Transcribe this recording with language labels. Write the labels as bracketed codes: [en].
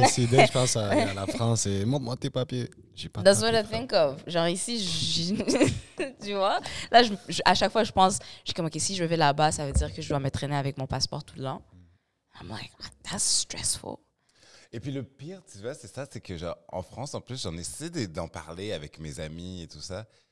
[fr] Dès que je pense à la France, et montre-moi tes papiers. J'ai pas de [en] That's [fr] papiers, [en] what I think of. [fr] Genre ici, tu vois? Là, à chaque fois, je pense, je suis comme, OK, si je vais là-bas, ça veut dire que je dois me traîner avec mon passeport tout le long. [en] I'm like, that's stressful. [fr] Et puis le pire, tu vois, c'est ça, c'est que genre, en France, en plus, j'en ai essayé d'en parler avec mes amis et tout ça.